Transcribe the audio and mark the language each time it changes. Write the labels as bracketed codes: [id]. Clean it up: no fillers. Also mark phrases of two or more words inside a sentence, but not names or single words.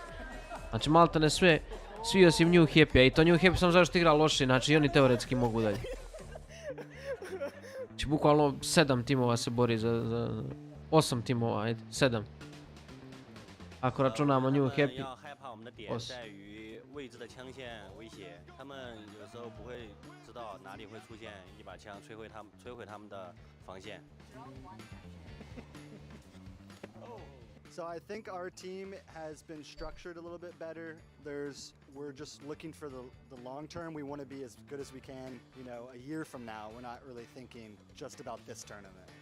[sr] Znači maltene sve, svi osim New Happy-a. I to New Happy sam zašto igra loše, znači i oni teoretski mogu dalje. Znači bukvalno 7 timova se bori za 8 timova, ajde, 7. Ako računamo New Happy. [zh] 未知的枪线威胁，他们有时候不会知道哪里会出现一把枪摧毁他们的防线。 [en] So I think our team has been structured a little bit better. We're just looking for the long term. We want to be as good as we can, you know, a year from now. We're not really thinking just about this tournament.